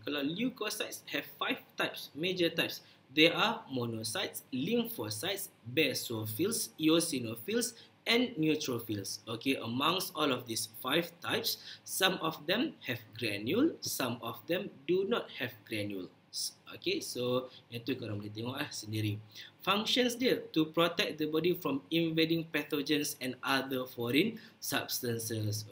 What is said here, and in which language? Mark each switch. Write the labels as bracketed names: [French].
[Malay] Kalau [English] leukocytes have 5 types, major types. They are monocytes, lymphocytes, basophils, eosinophils, and neutrophils. Okay, amongst all of these 5 types, some of them have granule, some of them do not have granule. [Malay] Okay, so yang tu korang boleh tengok sendiri. [English] Functions [Malay] dia [English] to protect the body from invading pathogens and other foreign substances.